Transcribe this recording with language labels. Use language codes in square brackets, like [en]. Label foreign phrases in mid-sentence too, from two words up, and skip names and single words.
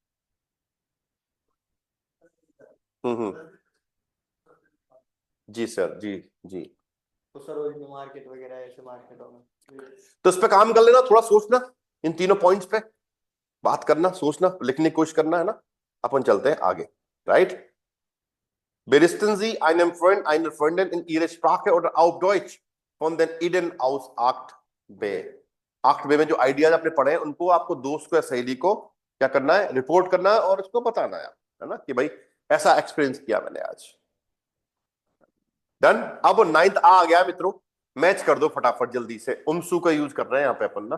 [hi] हम्म। जी सर, जी जी। तो सरोजनी मार्केट वगैरह ऐसे मार्केटों में। तो इस पे काम कर लेना, थोड़ा सोचना, इन तीनों पॉइंट्स पे बात करना, सोचना, लिखने की कोशिश करना, है ना? अपन चलते हैं आगे, राइट? [de] Berichten Sie einem Freund, einer Freundin in ihrer Sprache oder auf Deutsch von den Ideen aus Akt B। [hi] Akt B में जो आइडियाज आपने पढ़े हैं, उनको आपको दोस्त को या सहेली को क्या करना है, रिपोर्ट करना है और उसको बताना है ना, कि भाई ऐसा एक्सपीरियंस किया मैंने आज। डन। अब 9th आ गया मित्रों, मैच कर दो फटाफट जल्दी से, उमसू का यूज कर रहे हैं यहाँ पे अपन ना।